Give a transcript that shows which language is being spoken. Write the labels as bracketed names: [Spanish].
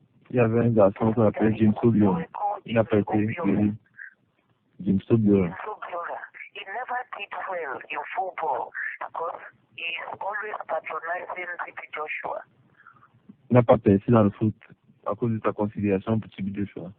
[French] Il y avait un garçon qu'on appelait James Obiora. Il n'a pas été guéri. James Obiora. [English] He never did well in football because he is always patronizing TB Joshua. [French] Il n'a pas percé dans le foot à cause de sa considération pour TB Joshua.